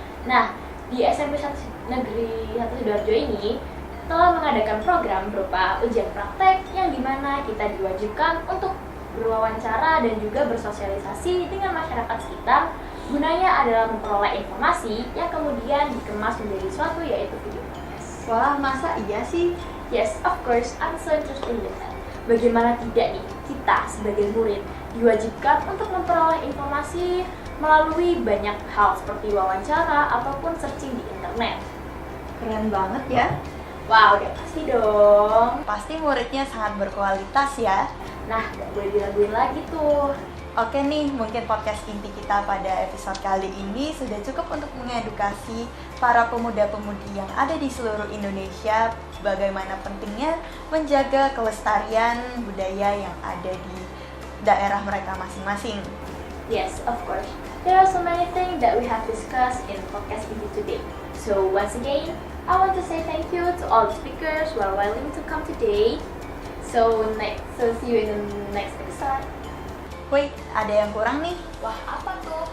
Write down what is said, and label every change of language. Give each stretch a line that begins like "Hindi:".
Indonesian: Nah, di SMP Negeri 1 Sidoarjo ini telah mengadakan program berupa ujian praktek yang dimana kita diwajibkan untuk berwawancara dan juga bersosialisasi dengan masyarakat sekitar. Gunanya adalah memperoleh informasi yang kemudian dikemas menjadi suatu yaitu video podcast. Wah, masa iya sih?
English: Yes, of course, I'm so interested in that.
Indonesian: Bagaimana tidak nih, kita sebagai murid diwajibkan untuk memperoleh informasi melalui banyak hal seperti wawancara ataupun searching di internet. Keren banget ya. Wow, udah pasti dong. Pasti muridnya sangat berkualitas ya. Nah, gak boleh diraguin lagi tuh. Oke nih, mungkin podcast inti kita pada episode kali ini sudah cukup untuk mengedukasi para pemuda-pemudi yang ada di seluruh Indonesia bagaimana pentingnya menjaga kelestarian budaya yang ada di daerah mereka masing-masing.
English: Yes, of course. There are so many things that we have discussed in podcast inti today. So once again, I want to say thank you to all the speakers who are willing to come today. So see you in the next episode. Wait,
Indonesian: ada yang kurang nih. Wah, apa tuh?